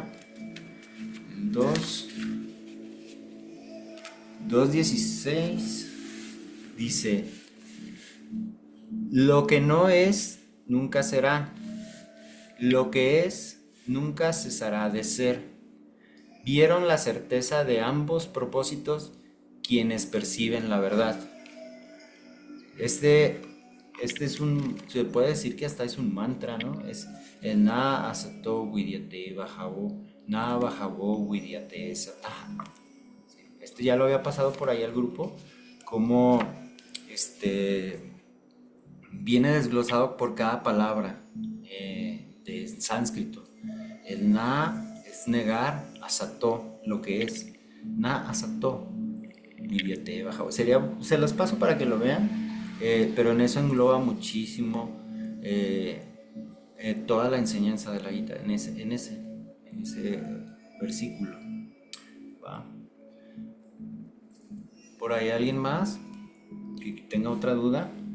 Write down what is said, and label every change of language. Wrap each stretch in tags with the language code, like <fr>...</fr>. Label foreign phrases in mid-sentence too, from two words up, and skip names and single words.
<es>El 2:16 dice: lo que no es nunca será, lo que es nunca cesará de ser. Vieron la certeza de ambos propósitos quienes perciben la verdad. Este, se puede decir que hasta es un mantra, ¿no? Es el</es> <sa>न असतो विद्यते भावो, न भावो विद्यते सतः.</sa> <es>Este ya lo había pasado por ahí al grupo, como este viene desglosado por cada palabra de sánscrito. El na es negar, asato, lo que es.</es> <sa>न असतो, विद्यते भावो.</sa> <es>Se los paso para que lo vean, pero en eso engloba muchísimo eh, toda la enseñanza de la Gita, en ese versículo. ¿Va? ¿Por ahí alguien más que tenga otra duda?</es>